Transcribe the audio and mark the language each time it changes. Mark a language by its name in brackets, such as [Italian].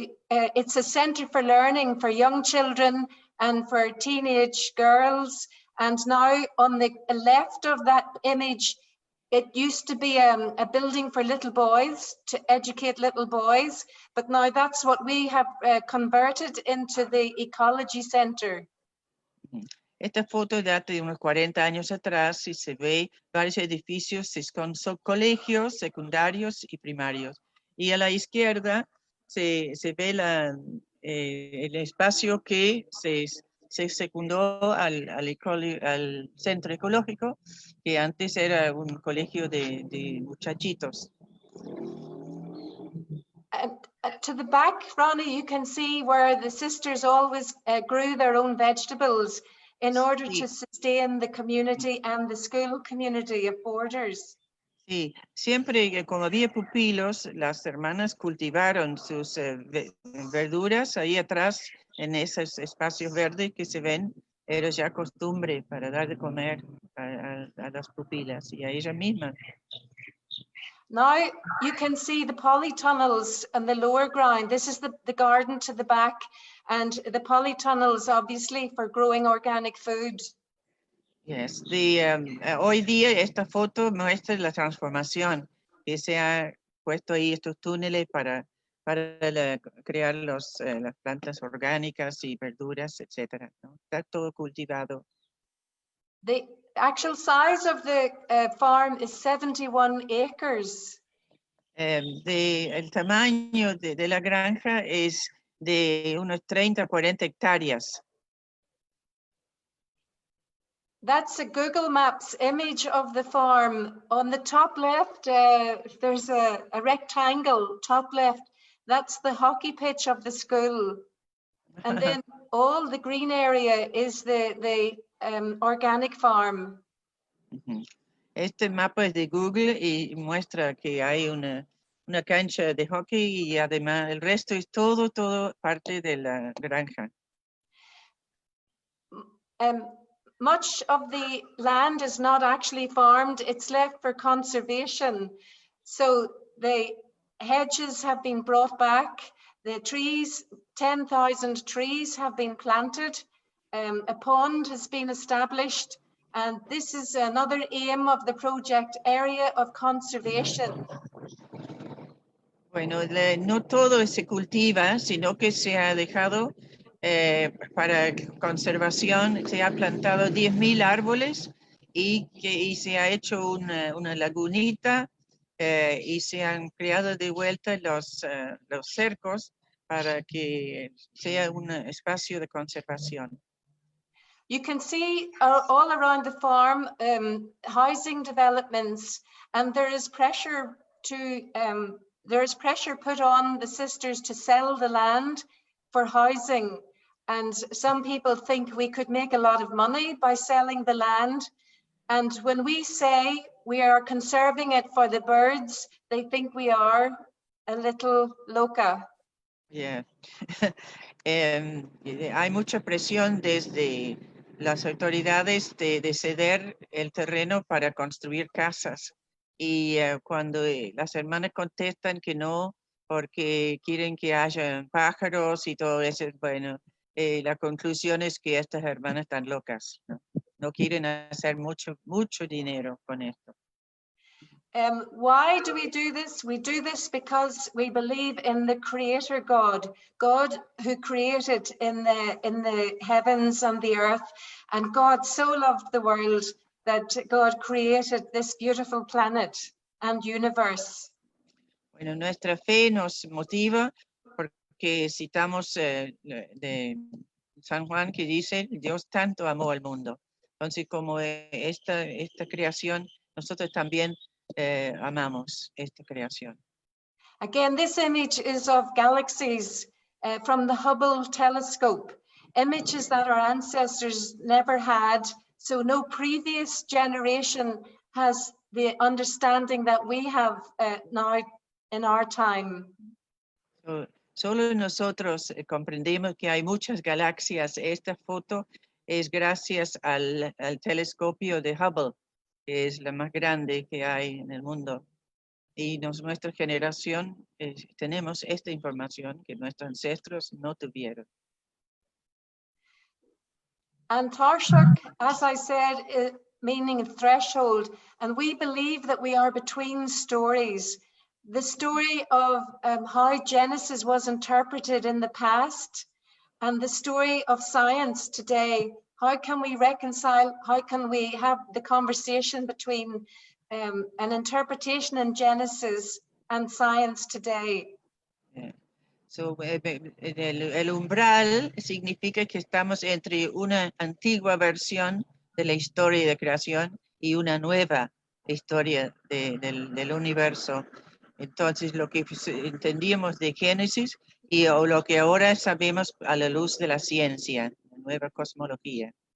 [English] It's a center for learning for young children and for teenage girls. And now on the left of that image, it used to be a building for little boys to educate little boys, but now that's what we have converted into the Ecology Center. [Spanish] Esta foto data de unos 40 años atrás y se ve varios edificios, son colegios secundarios y primarios. Y a la izquierda se ve el espacio que se secundó al Centro Ecológico, que antes era un colegio de muchachitos. [English] To the back, Ronnie, you can see where the sisters always grew their own vegetables in order to sustain the community and the school community of Borders. [Spanish] Sí, siempre como había pupilos, las hermanas cultivaron sus verduras ahí atrás, en esos espacios verdes que se ven, era ya costumbre para dar de comer a las pupilas y a ellas mismas. [English] Now you can see the polytunnels on the lower ground. This is the garden to the back, and the polytunnels obviously for growing organic food. Yes, [Spanish] hoy día esta foto muestra la transformación que se ha puesto ahí, estos túneles para crear las plantas orgánicas y verduras, etcétera, ¿no? Está todo cultivado. [English] The actual size of the farm is 71 acres. [Spanish] El tamaño de la granja es de unos 30, 40 hectáreas. [English] That's a Google Maps image of the farm. On the top left, there's a rectangle, top left. That's the hockey pitch of the school. And then all the green area is the organic farm. [Spanish] Este mapa es de Google y muestra que hay una cancha de hockey y además el resto es todo parte de la granja. [English] Much of the land is not actually farmed, it's left for conservation. So the hedges have been brought back, the trees, 10,000 trees have been planted, a pond has been established, and this is another aim of the project, area of conservation. [Spanish] Bueno, no todo se cultiva, sino que se ha dejado para conservación, se ha plantado 10.000 árboles y se ha hecho una lagunita y se han creado de vuelta los cercos para que sea un espacio de conservación. [English] You can see all around the farm housing developments, and there is pressure put on the sisters to sell the land for housing. And some people think we could make a lot of money by selling the land. And when we say we are conserving it for the birds, they think we are a little [Spanish] loca. [English] Yeah. [Spanish] Hay mucha presión desde las autoridades de ceder el terreno para construir casas. Y cuando las hermanas contestan que no, porque quieren que haya pájaros y todo eso, bueno, la conclusión es que estas hermanas están locas, ¿no? No quieren hacer mucho dinero con esto. [English] Why do we do this? We do this because we believe in the Creator God, God who created in the heavens and the earth, and God so loved the world that God created this beautiful planet and universe. [Spanish] Bueno, nuestra fe nos motiva porque citamos de San Juan que dice, Dios tanto amó al mundo. Entonces, como esta creación, nosotros también amamos esta creación. [English] Again, this image is of galaxies from the Hubble telescope, images that our ancestors never had, so no previous generation has the understanding that we have now in our time. [Spanish] Solo nosotros comprendemos que hay muchas galaxias. Esta foto es gracias al telescopio de Hubble, que es la más grande que hay en el mundo. Y nuestra generación tenemos esta información que nuestros ancestros no tuvieron. [English] And Tairseach, as I said, meaning threshold, and we believe that we are between stories. The story of how Genesis was interpreted in the past and the story of science today. How can we reconcile, how can we have the conversation between an interpretation in Genesis and science today? Yeah. So, [Spanish] el umbral significa que estamos entre una antigua versión de la historia de creación y una nueva historia del universo. Entonces, lo que entendíamos de Génesis y lo que ahora sabemos a la luz de la ciencia, la nueva cosmología.